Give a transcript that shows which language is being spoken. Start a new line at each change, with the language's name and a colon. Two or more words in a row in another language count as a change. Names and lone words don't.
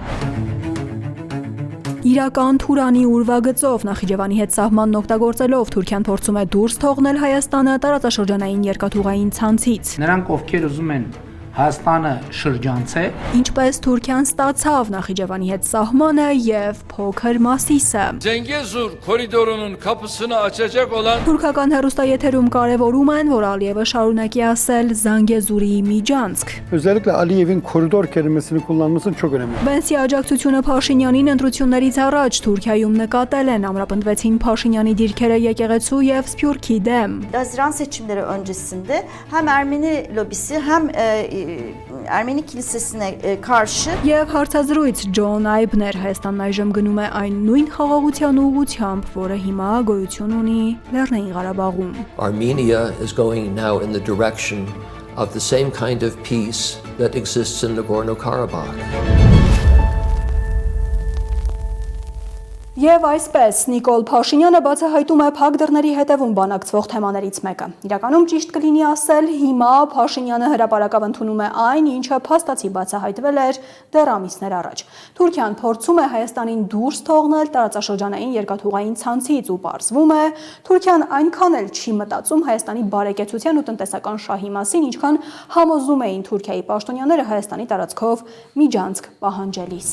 Armenian: Իրական Թուրանի ուրվագծով Նախիջևանի հետ սահմանն օգտագործելով Թուրքիան փորձում է դուրս թողնել Հայաստանը տարածաշրջանային երկաթուղային ցանցից։ Նրանք ովքեր ուզում են Հայաստանը շրջանցել, ինչպես Թուրքիան ստացավ Նախիջևանի հետ սահմանը եւ փոքր Մասիսը։
Turkish: Zengezur koridorunun kapısını açacak olan
Armenian: Թուրքական հեռուստաեթերում կարևորում են, որ Ալիևը շարունակի ասել Զանգեզուրի միջանցք։
Turkish: Özellikle Aliyev'in koridor kelimesini kullanması çok önemli.
Armenian: Բենսի աջակցությունը Փաշինյանին ընտրություններից առաջ Թուրքիայում նկատել են, ամրապնդվեցին Փաշինյանի դիրքերը եկեղեցու եւ Սփյուռքի դեմ։
Turkish: Haziran seçimleri öncesinde hem Ermeni lobisi hem Ermeni kilisesine karşı
Armenian: Եվ հարցազրույց Ջոն Այբներ Հայաստանն այժմ գնում է այն նույն խաղաղության ուղղությամբ, որը հիմա գոյություն ունի Լեռնային Ղարաբաղում։
English: Armenia is going now in the direction of the same kind of peace that exists in Nagorno-Karabakh.
Armenian: Եվ այսպես Նիկոլ Փաշինյանը բացահայտում է փակ դռների հետևում բանակցվող թեմաներից մեկը։ Իրականում ճիշտ կլինի ասել, հիմա Փաշինյանը հրապարակավ ընդունում է այն, ինչը փաստացի բացահայտվել էր դեռ ամիսներ առաջ։ Թուրքիան փորձում է Հայաստանին դուրս թողնել տարածաշրջանային երկաթուղային ցանցից ու պարզվում է, Թուրքիան այնքան էլ չի մտածում Հայաստանի բարեկեցության ու տնտեսական շահի մասին, ինչքան համոզում էին Թուրքիայի պաշտոնյաները Հայաստանի տարածքով միջանցք պահանջելիս։